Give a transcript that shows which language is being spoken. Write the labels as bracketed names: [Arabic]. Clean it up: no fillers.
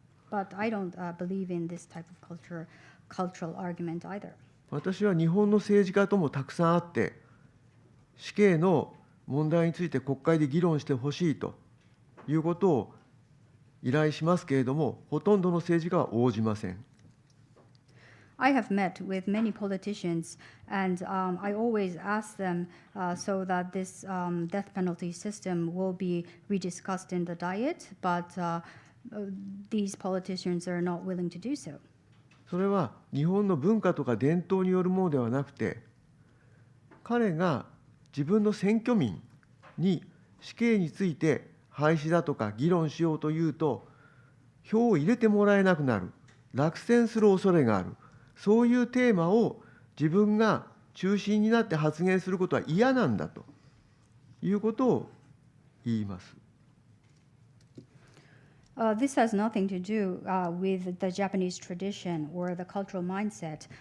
[English] But I don't believe in this type of cultural argument either. [Japanese] 私は日本の政治家ともたくさん会って、死刑の問題について国会で議論してほしいということを依頼しますけれども、ほとんどの政治家は応じません。 [English] I have met with many politicians, and I always ask them so that this death penalty system will be rediscussed in the Diet, but these politicians are not willing to do so. [Japanese] それは日本の文化とか伝統によるものではなくて、彼が自分の選挙民に死刑について廃止だとか議論しようというと、票を入れてもらえなくなる、落選する恐れがある、そういうテーマを自分が中心になって発言することは嫌なんだということを言います。 [English] This has nothing to do with the Japanese tradition or the cultural mindset.